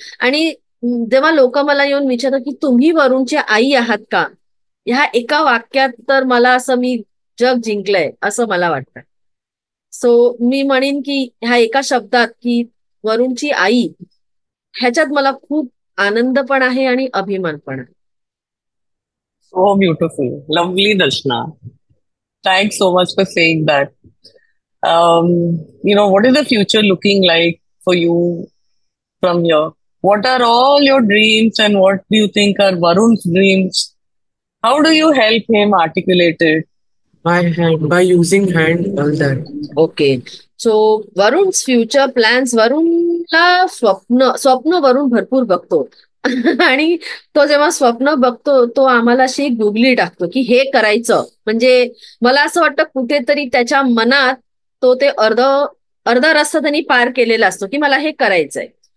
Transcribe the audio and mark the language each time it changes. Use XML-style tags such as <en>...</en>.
<mr>आणि जेव्हा लोक मला येऊन विचारतात की तुम्ही वरुणची आई आहात का, ह्या एका वाक्यात तर मला असं मी जग जिंकलंय असं मला वाटतं. सो मी म्हणेन की ह्या एका शब्दात की वरुणची आई, ह्याच्यात मला खूप आनंद पण आहे आणि अभिमान पण आहे.</mr> <en>So beautiful. Lovely, Darshana. Thanks so much for saying that. What is the future looking like for you from here? What are all your dreams and what do you think are Varun's dreams? How do you help him articulate it? By hand, by using hand, all that. Okay. So Varun's future plans,</en> <mr>वरुणला स्वप्न वरुण भरपूर बघतो. आणि तो जेव्हा स्वप्न बघतो तो आम्हाला अशी गुगली टाकतो की हे करायचं. म्हणजे मला असं वाटतं कुठेतरी त्याच्या मनात तो ते अर्धा रस्ता त्यांनी पार केलेला असतो की मला हे करायचंय.</mr>